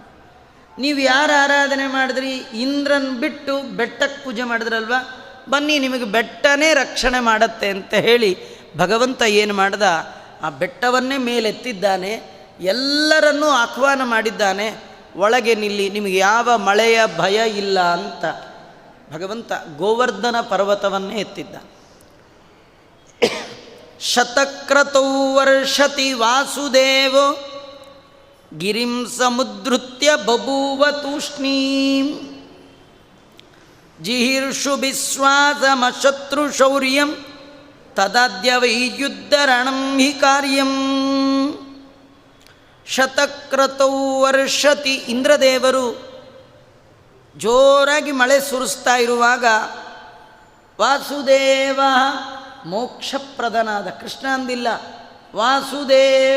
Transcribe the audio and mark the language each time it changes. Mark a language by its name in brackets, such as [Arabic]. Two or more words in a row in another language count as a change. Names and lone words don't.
[Kannada] ನೀವು ಯಾರು ಆರಾಧನೆ ಮಾಡಿದ್ರಿ, ಇಂದ್ರನ ಬಿಟ್ಟು ಬೆಟ್ಟಕ್ಕೆ ಪೂಜೆ ಮಾಡಿದ್ರಲ್ವ, ಬನ್ನಿ ನಿಮಗೆ ಬೆಟ್ಟನೇ ರಕ್ಷಣೆ ಮಾಡತ್ತೆ ಅಂತ ಹೇಳಿ ಭಗವಂತ ಏನು ಮಾಡ್ದ, ಆ ಬೆಟ್ಟವನ್ನೇ ಮೇಲೆತ್ತಿದ್ದಾನೆ, ಎಲ್ಲರನ್ನೂ ಆಹ್ವಾನ ಮಾಡಿದ್ದಾನೆ, ಒಳಗೆ ನಿಲ್ಲಿ, ನಿಮಗೆ ಯಾವ ಮಳೆಯ ಭಯ ಇಲ್ಲ ಅಂತ ಭಗವಂತ ಗೋವರ್ಧನ ಪರ್ವತವನ್ನೇ ಎತ್ತಿದ್ದ. [Sanskrit] ಶತಕ್ರತೌ ವರ್ಷತಿ ವಾಸುದೇವೋ ಗಿರಿಂ ಸಮುದ್ಧೃತ್ಯ ಬಭೂವ ತೂಷ್ಣೀಂ ಜಿಹೀರ್ಷು ವಿಶ್ವಾಸಮಶತ್ರು ಶೌರ್ಯಂ ತದಾದ್ಯ ವೈ ಯುದ್ಧರಣಂ ಹಿ ಕಾರ್ಯಂ. ಶತಕ್ರತೌ ವರ್ಷತಿ, [Kannada] ಇಂದ್ರದೇವರು ಜೋರಾಗಿ ಮಳೆ ಸುರಿಸ್ತಾ ಇರುವಾಗ ವಾಸುದೇವ ಮೋಕ್ಷಪ್ರದನಾದ, ಕೃಷ್ಣ ಅಂದಿಲ್ಲ, ವಾಸುದೇವ.